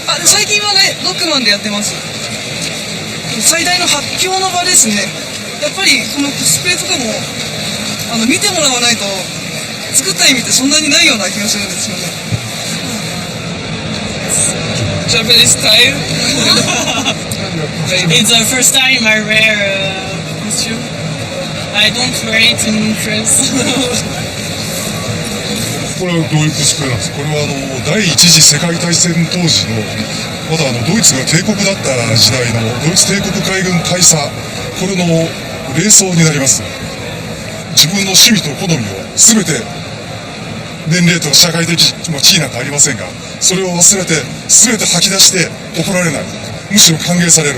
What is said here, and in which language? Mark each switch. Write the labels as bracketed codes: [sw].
[ja] 最近はねロックマンでやってます。最大の発表の場ですね。やっぱりこのコスプレとかも見てもらわないと作った意味ってそんなにないような気がするんですよね。 [en] Japanese style. It's the first time I wear a costume. I don't wear it in France. [ja] これはどういうコスプレなんですか。これは第一次世界大戦当時のまだドイツが帝国だった時代のドイツ帝国海軍大佐、これの礼装になります。自分の趣味と好みを全て、年齢と社会的地位なんかありませんが、それを忘れて全て吐き出して怒られない、むしろ歓迎される。